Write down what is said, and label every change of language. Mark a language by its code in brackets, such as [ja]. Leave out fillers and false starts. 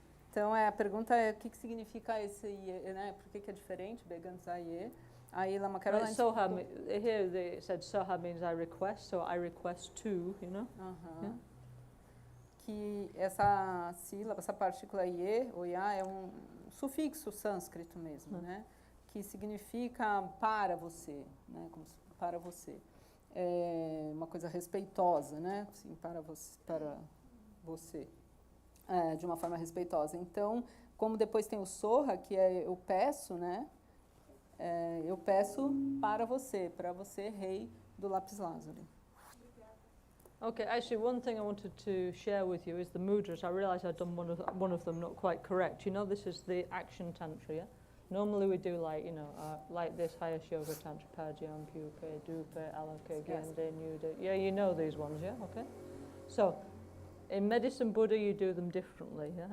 [pt] Então a pergunta é o que significa esse ye, né? Por que é diferente, Beganzaye? Aí Lama Caroline. [en] Soha, here they said soha means I request, so I request to, you know. Yeah. [pt] Que essa sílaba, essa partícula ye ou ya é um sufixo sânscrito mesmo, né? Que significa para você, né? Como para você. É uma coisa respeitosa, né? Assim, para você. De uma forma respeitosa. Então, como depois tem o soha, que é eu peço, né? Eu peço para você, rei do lápis lazuli. [en] Okay, actually one thing I wanted to share with you is the mudras. I realised I'd done one of them not quite correct. You know, this is the action tantra, yeah? Normally we do like, you know, like this, Hayash Yoga Tantra, Pajam, Pupe, Dupe, Alaka, Gende, Nuda. Yeah, you know these ones, yeah? Okay. So, in Medicine Buddha you do them differently, yeah?